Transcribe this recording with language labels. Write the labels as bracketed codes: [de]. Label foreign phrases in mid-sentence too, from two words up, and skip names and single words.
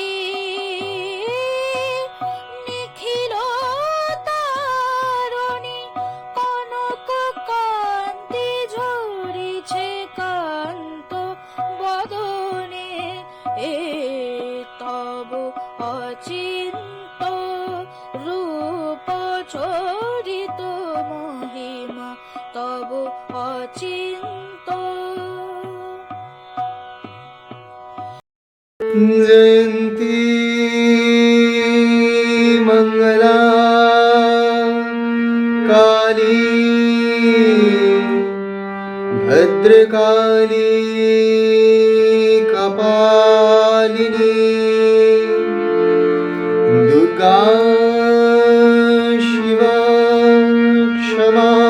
[bn] নিখিল তারণী কনক কান্তি ঝরিছে কান্ত বদনে এ তব অচিন্ত রূপ চরিত মহিমা তব অচিন্ত [sa] जयन्ती मङ्गला काली भद्रकाली कपालिनी दुर्गा शिवा क्षमा